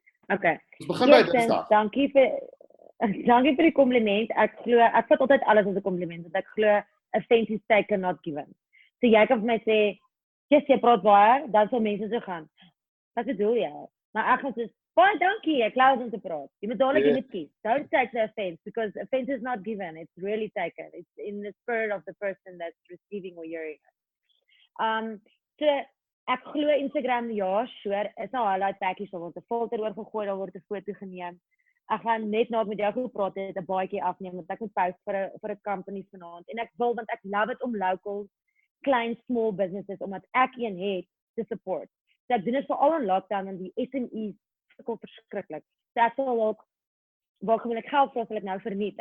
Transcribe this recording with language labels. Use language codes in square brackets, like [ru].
[en] Okay. [af] Ons begin by Dinsdag. Dankie vir die kompliment. Ek vat altyd alles as 'n kompliment, want ek glo offense is taken, not given. So jy kan vir my sê, yes, jy praat baie, dan sal mense so gaan. Wat bedoel jy? Maar ek gaan sê, baie dankie, ek glo om te praat. Jy moet dadelik kies. [en] Don't take the offense, because offense is not given, it's really taken. It's in the spirit of the person that's receiving or hearing it. [af] So ek glo Instagram, ja, sure, is 'n highlight package, daar word 'n filter oor gegooi, daar word 'n foto geneem. Ek gaan net na met jou gepraat het, 'n baadjie afneem, want ek moet post vir 'n company vanaand. En ek wil, want ek love it om local, klein, small businesses, omdat ek een het, te support. So ek doen dit veral in lockdown, en die SME's sukkel verskriklik. So ek sal ook, waar wil ek geld vir, sal ek nou verniet.